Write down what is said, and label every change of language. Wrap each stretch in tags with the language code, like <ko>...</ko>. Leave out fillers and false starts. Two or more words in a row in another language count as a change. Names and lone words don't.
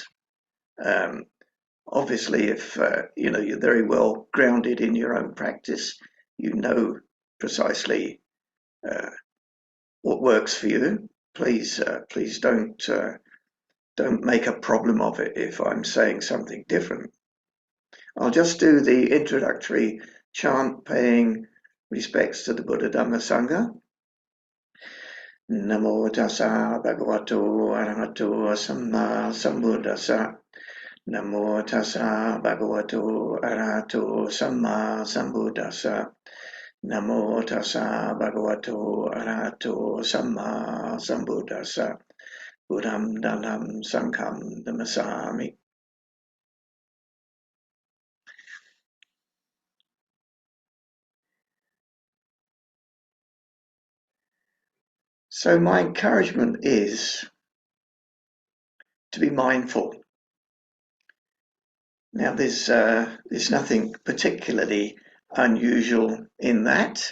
<en>Obviously, if you're very well grounded in your own practice, you know precisely what works for you. Please don't make a problem of it if I'm saying something different. I'll just do the introductory chant, paying respects to the Buddha, Dhamma, Sangha.</en> <pi>Namo tassa bhagavato arahato samma sambuddhassa. Namo tassa bhagavato arahato samma sambuddhassa. Namo tassa bhagavato arahato samma sambuddhassa. Buddham dhammam sangham namasami.</pi> <en>So my encouragement is to be mindful. Now there's nothing particularly unusual in that.</en>